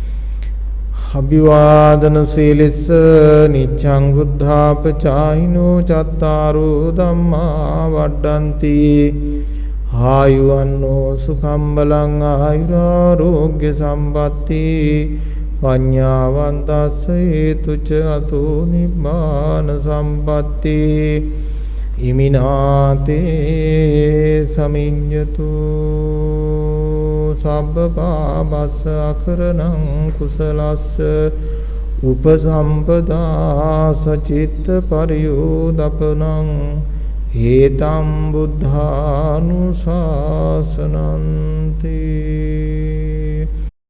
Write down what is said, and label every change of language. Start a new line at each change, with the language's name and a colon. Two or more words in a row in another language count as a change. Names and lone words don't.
Pali: අභිවාදන සීලිස්ස නිච්ඡං බුද්ධාපචායිනෝ චත්තාරෝ ධම්මා වඩ්ඩಂತಿ ආයුවන්නෝ සුඛං බලං ආයුරාෝග්‍ය සම්පatti පඤ්ඤාවන්තස්ස හේතුච අතෝ නිබ්බාන සම්පatti ඉමිනාතේ සමිඤ්ඤතු සබ්බ පාපස්ස අකරණං කුසලස්ස උපසම්පදා සචිත්ත පරියෝදපනං හේතම් බුද්ධානුශාසනන්ති